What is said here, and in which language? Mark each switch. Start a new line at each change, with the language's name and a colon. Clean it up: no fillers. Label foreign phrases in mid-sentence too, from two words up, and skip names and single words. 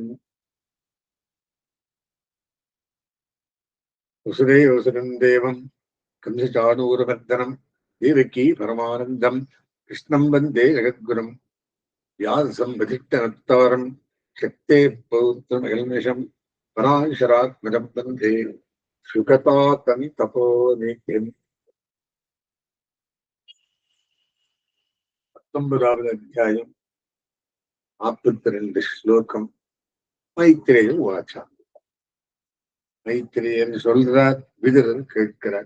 Sanskrit: वसुदेवसुतं देवं कंसचाणूरमर्दनम् देवकी परमानन्दम् कृष्णं वन्दे जगद्गुरुम् व्यासं वसिष्ठनत्तारम् शक्ते पौत्रमहिर्निशम् पराशरात्मजं वन्दे शुकतातमि तपोनित्यम्.
Tamil: 19வது அத்தியாயம் 42 ஸ்லோகம்.
Sanskrit: मैत्रेय उवाच.
Tamil: மைத்ரேயர் சொல்றார், விதுரர் கேட்கிறார்.